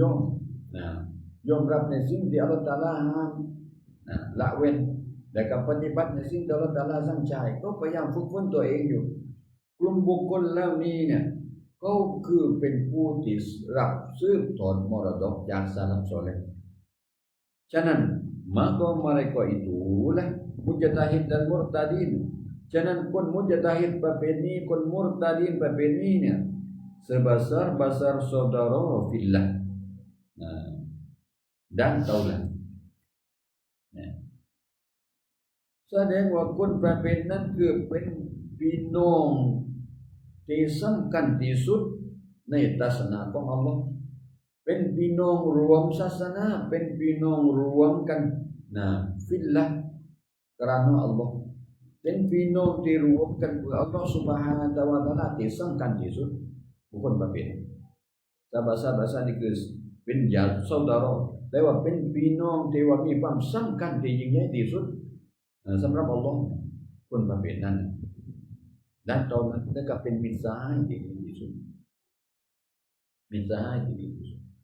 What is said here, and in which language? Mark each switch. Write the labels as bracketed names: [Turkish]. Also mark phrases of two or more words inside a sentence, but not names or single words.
[Thai] อมยอมรับในสิ่งที่อัลเลาะห์ตะอาลาห้ามละเว้นและก็ปฏิบัติในสิ่งที่อัลเลาะห์ตะอาลาสั่ง ใช้ก็พยายามฝึกฝนตัวเองอยู่กลุ่มบุคคลเหล่านี้เนี่ยเขาคือเป็นผู้ที่รับสืบทอดมรดกจากสลัฟซอเลห์ฉะนั้น [Malay] maka mereka itulah mujtahid dan murtadin [Thai] ฉะนั้นคนมุจตะฮิดประเภทนี้คนมุรตะดีนประเภทนี้เนี่ย [Malay] sebesar saudara fillah dan taulah [Thai] แสดงว่าคนประเภทนั้นคือเป็นพี่น้องที่สำคัญที่สุดในศาสนาของอัลลอฮ์เป็นพี่น้องรวมศาสนาเป็นพี่น้ องรวมกันฟิลละ [Malay] kerana Allah [Thai] เป็นพี่น้องที่รวมกันเพื่ออัลลอฮ์ [Arabic] Subhanahu wa Ta'ala [Thai] ที่สำคัญที่สุดบุคคลประเภท sahabat-sahabat นี่คือเป็นญาติ saudara แต่ว่าเป็นพี่น้องที่ว่ามีความสำคัญที่ยิ่งใหญ่ที่สุดสำหรับอัลลอฮ์คนประเภทนั้นและตอนนั้นก็เป็นมิตรสหายที่ดีที่สุดมิตรสหายที่ดีที่สุด